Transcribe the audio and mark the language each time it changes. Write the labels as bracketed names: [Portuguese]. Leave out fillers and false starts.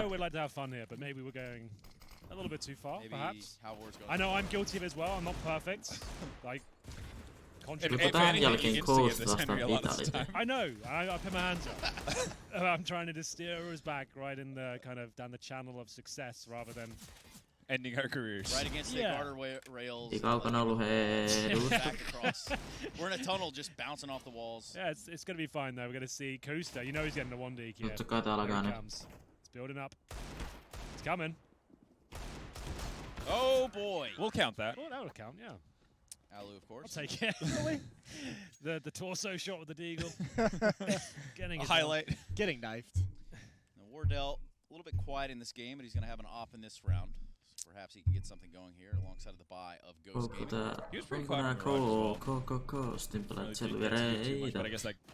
[English] know we'd like to have fun here, but maybe we're going a little bit too far, Maybe perhaps. how wars go. I know I'm guilty of it as well. I'm not perfect. Like, [Finnish] Joku tähän jälkeen Ghost vastaan Vitality. [English] I know. I put my hands up. I'm trying to just steer us back right in the kind of down the channel of success rather than ending our careers. Right against the guardrails. [Finnish] Kaukana ollut [English] Back across. We're in a tunnel just bouncing off the walls. Yeah, it's going to be fine though. We're going to see Costa. You know he's getting a 1D here. [Finnish] Totta kai tää alkaa nyt. [English] It's building up. It's coming. Oh boy. We'll count that. Oh, that would count, yeah. Alu, of course. I'll take it. the torso shot with the deagle. Getting a highlight. Getting knifed. Now Wardell, a little bit quiet in this game, but he's going to have an op in this round. So perhaps he can get something going here alongside of the buy of Ghost Gaming. [Finnish] Onko nää Ghostin pelaat selvireitä?